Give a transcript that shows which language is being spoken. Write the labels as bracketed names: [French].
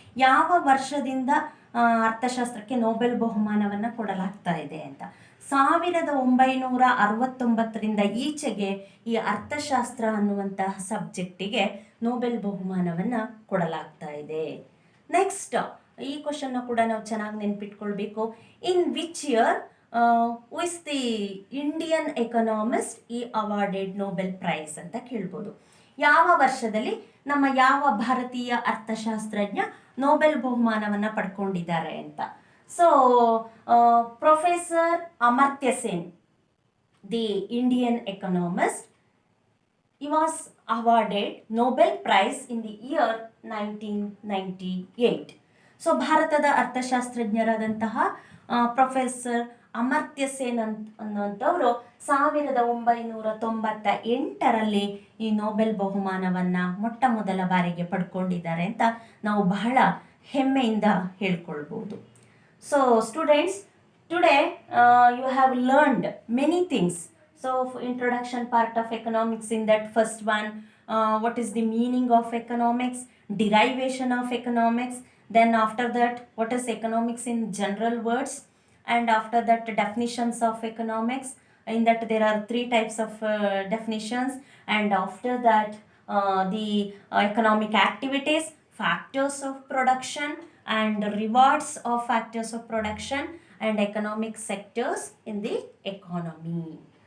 [Kannada] ಯಾವ ವರ್ಷದಿಂದ ಅರ್ಥಶಾಸ್ತ್ರಕ್ಕೆ ನೊಬೆಲ್ ಬಹುಮಾನವನ್ನು ಕೊಡಲಾಗ್ತಾ ಇದೆ ಅಂತ. 1969ರಿಂದ ಈಚೆಗೆ ಈ ಅರ್ಥಶಾಸ್ತ್ರ ಅನ್ನುವಂತಹ ಸಬ್ಜೆಕ್ಟಿಗೆ ನೊಬೆಲ್ ಬಹುಮಾನವನ್ನು ಕೊಡಲಾಗ್ತಾ ಇದೆ. ನೆಕ್ಸ್ಟ್ ಈ ಕ್ವಶನ್ನ ಕೂಡ ನಾವು ಚೆನ್ನಾಗಿ ನೆನ್ಪಿಟ್ಕೊಳ್ಬೇಕು. [English] in which year who is the Indian economist he awarded Nobel Prize [Kannada] ಅಂತ ಕೇಳ್ಬೋದು. ಯಾವ ವರ್ಷದಲ್ಲಿ ನಮ್ಮ ಯಾವ ಭಾರತೀಯ ಅರ್ಥಶಾಸ್ತ್ರಜ್ಞ ನೊಬೆಲ್ ಬಹುಮಾನವನ್ನು ಪಡ್ಕೊಂಡಿದ್ದಾರೆ ಅಂತ. [English] So professor Amartya Sen, the Indian economist, he was awarded Nobel Prize in the year 1998. [Kannada] So ಭಾರತದ ಅರ್ಥಶಾಸ್ತ್ರಜ್ಞರಾದಂತಹ ಪ್ರೊಫೆಸರ್ ಅಮರ್ತ್ಯ ಸೇನ್ ಅನ್ನುವಂಥವರು 1998ರಲ್ಲಿ ಈ ನೊಬೆಲ್ ಬಹುಮಾನವನ್ನು ಮೊಟ್ಟ ಮೊದಲ ಬಾರಿಗೆ ಪಡ್ಕೊಂಡಿದ್ದಾರೆ ಅಂತ ನಾವು ಬಹಳ ಹೆಮ್ಮೆಯಿಂದ ಹೇಳ್ಕೊಳ್ಬೋದು. [English] So students, today you have learned many things. So introduction part of economics, in that first one what is the meaning of economics, derivation of economics, then after that what is economics in general words, and after that definitions of economics. In that there are 3 types of definitions, and after that the economic activities, factors of production and rewards of factors of production, and economic sectors in the economy.